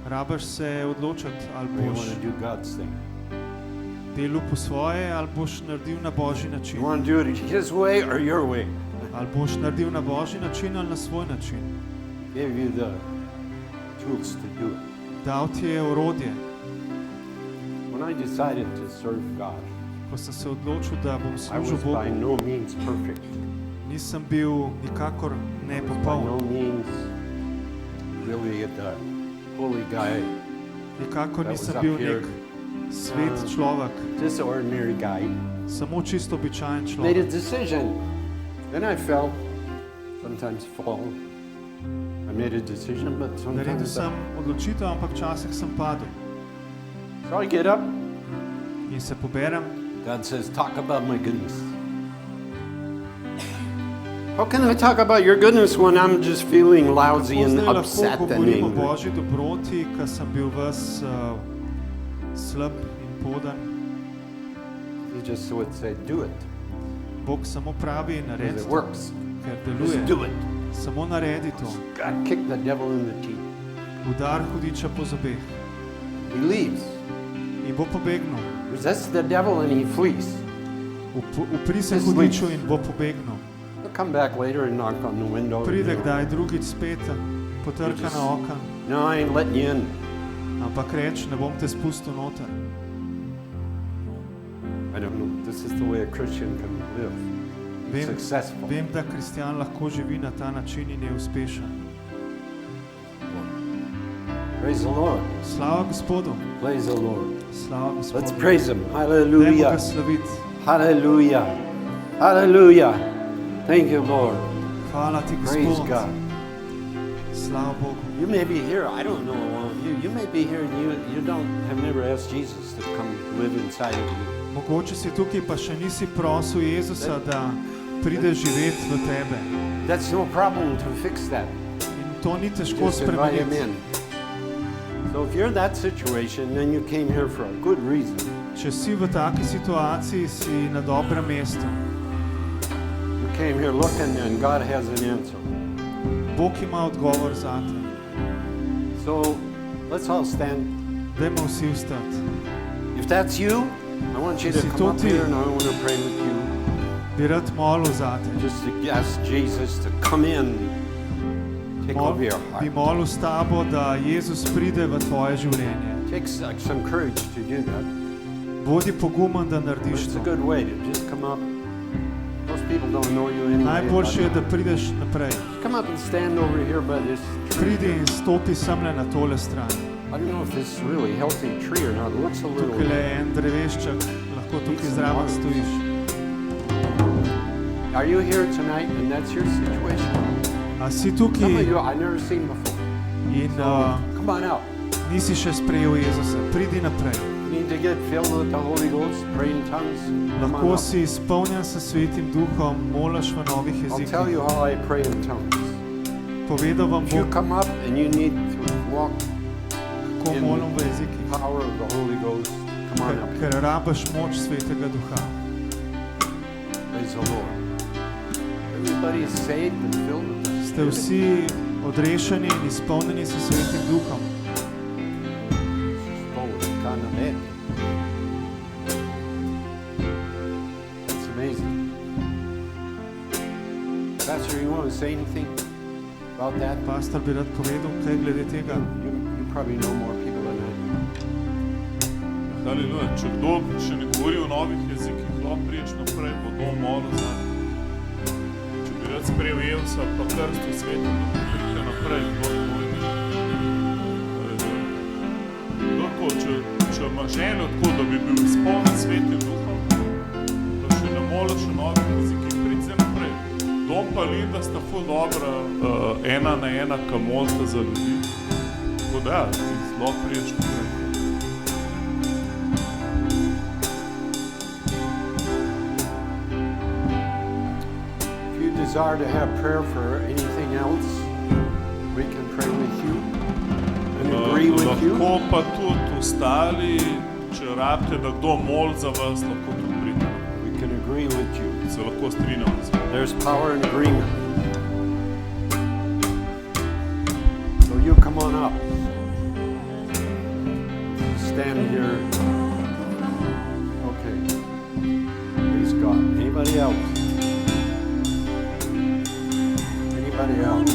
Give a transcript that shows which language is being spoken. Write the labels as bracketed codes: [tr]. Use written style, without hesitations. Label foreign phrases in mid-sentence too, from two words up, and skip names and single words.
[sl] Rabaš se odločiti, ali [en] Or you [sl] boš [en] want to do God's thing? [sl] delal po svoje, ali boš naredil na božji [en] You [sl] način. [en] want to do it His way or your way? [sl] Ali boš naredil na božji način ali na svoj način. [en] Gave you the tools to do it. [sl] Dal ti je orodje. [en] When I decided to serve God, [sl] Ko sem se odločil, da bom [en] I [sl] služil [en] was by [sl] Bogu, [en] no means perfect. [sl] nisem bil nikakor [en] By no [sl] nepopoln. [en] means really the holy guy. [sl] Nikakor [en] That was [sl] nisem [en] up [sl] bil [en] here. [sl] nek svet človek, [en] Just an ordinary guy. [sl] samo čisto običajen [en] Made a [sl] človek. [en] decision. Then I fell. Sometimes fall. I made a decision, but [sl] Naredil [en] sometimes. [sl] sem odločitev, ampak včasih sem padel. [en] So I get up. [sl] In se poberem. [en] God says, talk about my goodness. How can I talk about your goodness when I'm just feeling lousy [sl] Kako [en] and [sl] zdaj lahko [en] upset and [sl] govorim o [en] angry? [sl] božji dobroti, ko sem bil ves slab in podan. [en] He just would say, do it. [sl] Bog samo pravi, [en] Because [sl] naredi [en] it [sl] to, [en] works. [sl] ker [en] Just [sl] deluje. [en] do it. [sl] Samo naredi to. [en] God kicked the devil in the teeth. [sl] Udar hudiča po zobeh. [en] He leaves. [sl] In bo pobegnil. [en] Resist the devil and he flees. [sl] Upri se [en] Just [sl] hudiču [en] leaves. [sl] in bo pobegnil. [en] He'll come back later and knock on the window. [sl] Pride kdaj drugič spet, potrka na oken, [en] No, I ain't letting you in. [sl] ampak reč, ne bom te spustil noter. [en] I don't know. This is the way a Christian can live. [sl] Vem, [en] Successful. [sl] vem, da kristjan lahko živi na ta način in je uspešen. [en] Praise the Lord. [sl] Slava Gospodu, [en] Praise the Lord. [sl] slava [en] Let's [sl] Gospodu. [en] praise Him. [sl] Dajmo ga [en] Hallelujah. [sl] slaviti. [en] Hallelujah. Hallelujah. Thank you, Lord. [sl] Hvala ti, [en] Praise [sl] Gospod. [en] God. [sl] Slava Bogu. [en] You may be here. I don't know. You may be here and you don't have never asked Jesus to come live inside of you. [sl] Mogoče si tukaj, pa še nisi prosil Jezusa, da pride živeti v tebe. [en] That's no problem to fix that. [sl] In to ni težko [en] Just invite Him [sl] spremeniti. [en] in. So if you're in that situation, then you came here for a good reason. [sl] Če si v taki situaciji, si na dobrem mestu. [en] You came here looking and God has an answer. [sl] Bog ima odgovor zate. [en] So let's all stand. [sl] Dajmo vsi vstati. [en] If that's you, I want you to [sl] Si [en] come to up [sl] ti. [en] here and I want to pray with you. [sl] Bi rad molil zate. [en] Just to ask Jesus to come in, take over your [sl] Bi [en] heart. [sl] molil s tabo, da Jezus pride v tvoje življenje. [en] It takes some courage to do that. [sl] Bodi pogumen, da [en] But [sl] narediš [en] it's a [sl] to. [en] good way to just come up. Most people don't know you anyway. [sl] Najboljše je, [en] but [sl] da prideš naprej. [en] come up and stand over here by this tree. [sl] Pridi in stopi semle na tole stran. [en] I don't know if this is really a healthy tree or not. It looks a little. [sl] Tukaj je en drevešček, lahko tukaj zraven stojiš. [en] Are you here tonight and that's your situation? [sl] A si [en] Some of [sl] tukaj [en] you I've never seen before. [sl] in [en] Come on out. [sl] nisi še sprejel Jezusa. Pridi naprej. [en] You need to get filled with the Holy Ghost, pray in tongues. Come on [sl] Lahko [en] up. [sl] si izpolnjen s Svetim Duhom, moliš v novih [en] I'll tell you [sl] jezikih. [en] how I pray in tongues. [sl] Povedal vam [en] If you [sl] bom, [en] come up and you need to walk [sl] kako [en] in [sl] molim v jezikih. [en] power of the Holy Ghost, come on up. [sl] Ker rabaš moč Svetega Duha. [en] Praise the Lord. Everybody is saved and filled with the [sl] Ste vsi odrešeni in izpolnjeni s Svetim Duhom. [en] That's amazing. Pastor, you want to say anything about that? [sl] Pastor bi rad povedal kaj glede tega. [en] You probably know more people than I do. [sl] Haleluja. Če kdo še ne govori v novih jezikih, lahko priješ naprej, bo dom molil za njim. Če bi rad sprejel Jezusa, pa krst v svetu, pridite naprej, kdo govori. Haleluja. Kdorko, če ima željo tako, da bi bil izpolnjen Svetim Duhom, pa še ne moliš v novih jezikih, pridite naprej. Dom pa Linda sta ful dobra, ena na ena, ka molite za ljudi. Tako da, lahko priješ naprej. [en] If you desire to have prayer for anything else, we can pray with you and agree with you. [sl] Lahko pa tudi ostali, če rabite, da kdo moli za vas, lahko tudi pride. [en] We can agree with you. [sl] Se lahko strinjamo z vami. [en] There's power in agreement. So you come on up. stand here. Okay. Praise God. Anybody else? Anybody else?